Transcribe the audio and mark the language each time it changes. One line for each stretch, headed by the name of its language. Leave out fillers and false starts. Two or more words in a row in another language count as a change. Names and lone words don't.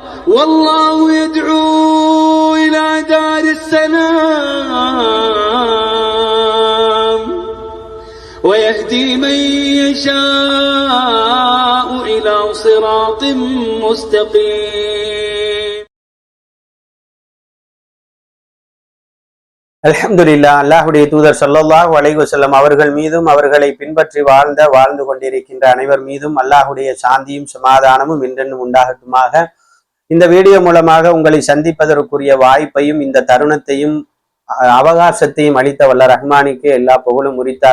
Arabic: والله يدعو إلى دار السلام ويهدي من يشاء إلى صراط مستقيم.
Tamil: அல்ஹம்துலில்லாஹ். அல்லாஹ்வுடைய தூதர்
Arabic: صلى الله عليه وسلم
Tamil: அவர்கள் மீதும் அவர்களை பின்பற்றி வாழ்ந்து கொண்டிருக்கின்ற அனைவர் மீதும் அல்லாஹ்வுடைய சாந்தியும் சமாதானமும் என்றென்றும் உண்டாகட்டுமாக. இந்த வீடியோ மூலமாக உங்களை சந்திப்பதற்குரிய வாய்ப்பையும் இந்த தருணத்தையும் அவகாசத்தையும் அளித்த வல்ல ரஹ்மானிக்கு எல்லா புகழும் உரித்தாக.